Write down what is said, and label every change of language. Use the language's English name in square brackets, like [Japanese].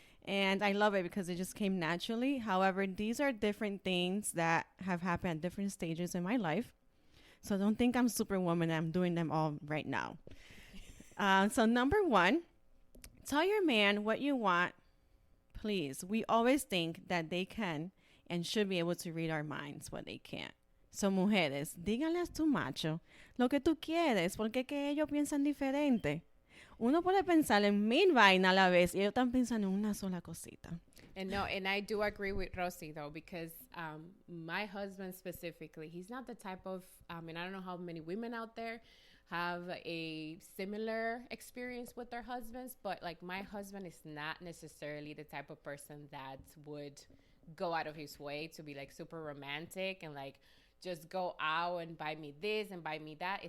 [English] And I love it because it just came naturally. However, these are different things that have happened at different stages in my life. So don't think I'm superwoman. I'm doing them all right now. So number one, tell your man what you want, please. We always think that they can and should be able to read our minds, but they can't. [Spanish] So mujeres, díganle a tu macho lo que tú quieres, porque que ellos piensan diferente. Uno puede pensar en mil vainas a la vez y ellos están pensando en una sola cosita. [English] And no, and I do agree with Rosie though, because my husband specifically, he's not the type of, and I don't know how many women out there have a similar experience with their husbands, but like my husband is not necessarily the type of person that would go out of his way to be like super romantic and like just go out and buy me this and buy me that.